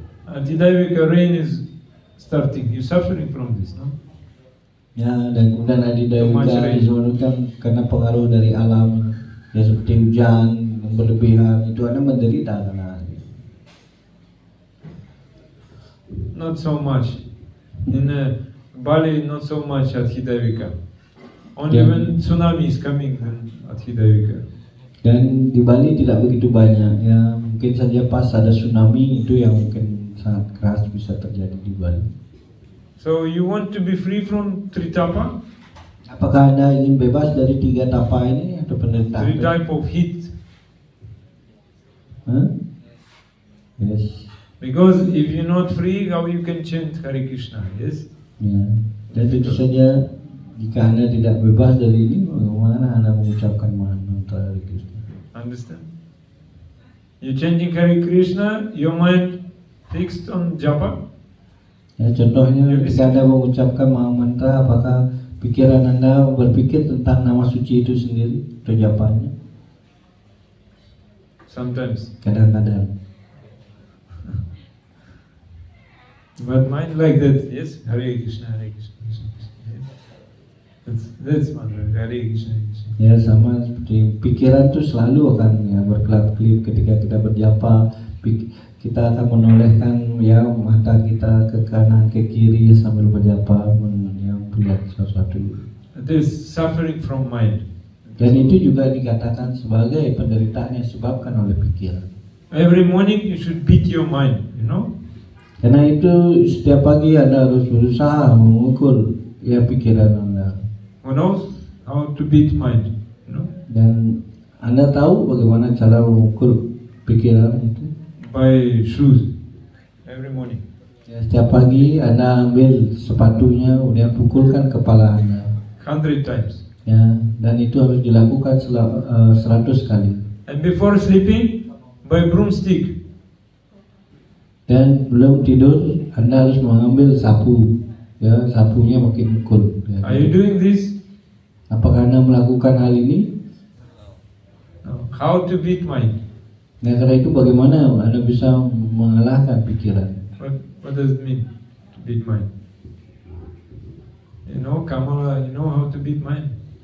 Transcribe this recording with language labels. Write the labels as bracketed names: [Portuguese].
[English] Adhidaivika rain is starting. You're suffering from this, no? [Indonesian] Ya, dan kemudian Adhidaivika disebutkan karena pengaruh dari alam, ya seperti hujan yang berlebihan, itu Anda menderita karena [English] not so much. In Bali, not so much Adhidevika. Only Yeah. when tsunami is coming, then Adhidevika. [Indonesian] Dan di Bali tidak begitu banyak ya, mungkin saja pas ada tsunami itu yang mungkin sangat keras bisa terjadi di Bali. [English] So you want to be free from Tritapa? [Indonesian] Apakah Anda ingin bebas dari 3 tapa ini atau penderitaan? [English] 3 type of heat. Huh? Yes. Because if you're not free, how you can chant Hare Krishna? Yes. [Indonesian] Ya. Dan tentu saja jika Anda tidak bebas dari ini, bagaimana Anda mengucapkan mantra Hare Krishna? [English] Understand? You're chanting Hare Krishna, your mind fixed on japa. [Indonesian] Ya, contohnya jika Anda mengucapkan mantra, apakah pikiran Anda berpikir tentang nama suci itu sendiri atau japanya? [English] Sometimes. [Indonesian] Kadang-kadang. [English] But mind like that, yes, Hare Krishna, Hare Krishna, Krishna Krishna. Yes. That's mantra, Hare Krishna, Krishna. [Indonesian] Ya, sama seperti pikiran itu selalu akan ya, berkelap-kelip ketika kita berjapa. Kita akan menolehkan ya mata kita ke kanan ke kiri sambil berjapa melihat sesuatu. [English] It is suffering from mind. [Indonesian] Dan itu juga dikatakan sebagai penderitaan yang disebabkan oleh pikiran. [English] Every morning you should beat your mind, you know. [Indonesian] Karena itu setiap pagi Anda harus berusaha memukul ya pikiran Anda. [English] Who knows how to beat mind, you know? [Indonesian] Dan Anda tahu bagaimana cara memukul pikiran itu? [English] By shoes. Every morning. [Indonesian] Ya, setiap pagi Anda ambil sepatunya, kemudian pukulkan kepala Anda. [English] 100 times. [Indonesian] Ya, dan itu harus dilakukan 100 kali. [English] And before sleeping, by broomstick. [Indonesian] Dan belum tidur, Anda harus mengambil sapu. Ya, sapunya makin mukul. Ya. [English] Are you doing this? [Indonesian] Apakah Anda melakukan hal ini? [English] No. How to beat mind? [Indonesian] Nah, karena itu bagaimana Anda bisa mengalahkan pikiran? [English] What does it mean to beat mind? You know, Kamala, you know how to beat mind?